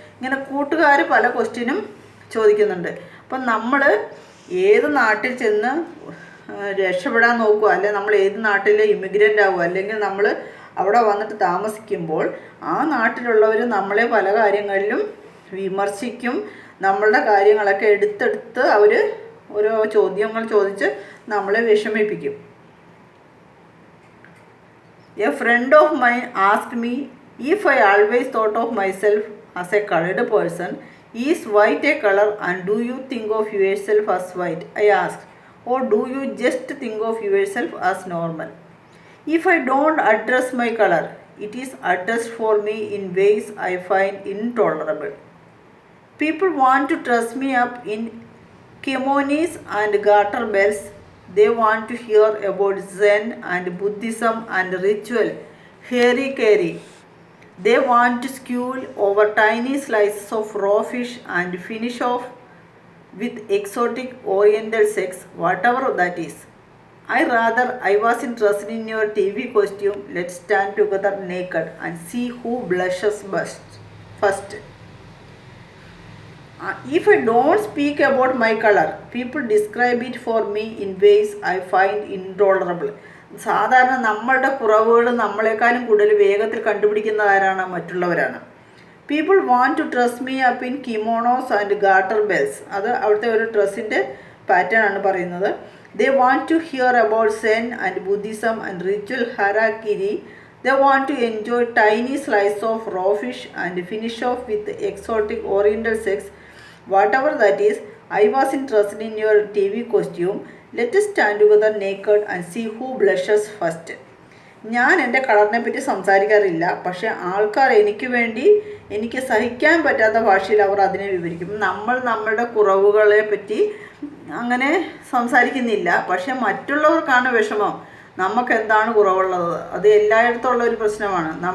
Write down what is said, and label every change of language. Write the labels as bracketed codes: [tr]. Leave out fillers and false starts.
[ml] ഇങ്ങനെ കൂട്ടുകാർ പല ക്വസ്റ്റ്യനും ചോദിക്കുന്നുണ്ട്. അപ്പം നമ്മൾ ഏത് നാട്ടിൽ ചെന്ന് രക്ഷപ്പെടാൻ നോക്കുക, അല്ലെങ്കിൽ നമ്മൾ ഏത് നാട്ടിലെ ഇമിഗ്രൻ്റ് ആവുക, അല്ലെങ്കിൽ നമ്മൾ അവിടെ വന്നിട്ട് താമസിക്കുമ്പോൾ ആ നാട്ടിലുള്ളവർ നമ്മളെ പല കാര്യങ്ങളിലും വിമർശിക്കും. നമ്മളുടെ കാര്യങ്ങളൊക്കെ എടുത്തെടുത്ത് അവർ ഓരോ ചോദ്യങ്ങൾ ചോദിച്ച് നമ്മളെ വിഷമിപ്പിക്കും. [en] A friend of mine asked me if I always thought of myself as a colored person. Is white a color and do you think of yourself as white? I asked. Or do you just think of yourself as normal? If I don't address my color, it is addressed for me in ways I find intolerable. People want to dress me up in kimonos and garter belts. They want to hear about Zen and Buddhism and ritual, hara-kiri. They want to squeal over tiny slices of raw fish and finish off with exotic oriental sex, whatever that is. I wasn't dressed in your TV costume. Let's stand together naked and see who blushes first. If I don't speak about my color, people describe it for me in ways I find intolerable. [ml] സാധാരണ നമ്മളുടെ കുറവുകൾ നമ്മളെക്കാളും കൂടുതൽ വേഗത്തിൽ കണ്ടുപിടിക്കുന്നത് ആരാണ്? മറ്റുള്ളവരാണ്. [en] People want to dress me up in kimonos and garter belts. [ml] അത് അവിടുത്തെ ഒരു ഡ്രസ്സിൻ്റെ പാറ്റേൺ ആണ് പറയുന്നത്. [en] They want to hear about Zen and Buddhism and ritual harakiri. They want to enjoy tiny slices of raw fish and finish off with exotic oriental sex, whatever that is. I wasn't dressed in your TV costume. Let us stand together naked and see who blushes first. [ml] ഞാൻ എൻ്റെ കളറിനെ പറ്റി സംസാരിക്കാറില്ല, പക്ഷേ ആൾക്കാർ എനിക്ക് വേണ്ടി എനിക്ക് സഹിക്കാൻ പറ്റാത്ത ഭാഷയിൽ അവർ അതിനെ വിവരിക്കും. നമ്മൾ നമ്മളുടെ കുറവുകളെ പറ്റി അങ്ങനെ സംസാരിക്കുന്നില്ല, പക്ഷേ മറ്റുള്ളവർക്കാണ് വിഷമം. നമുക്ക് എന്താണ് കുറവുള്ളത്? അത് എല്ലായിടത്തുള്ള ഒരു പ്രശ്നമാണ്.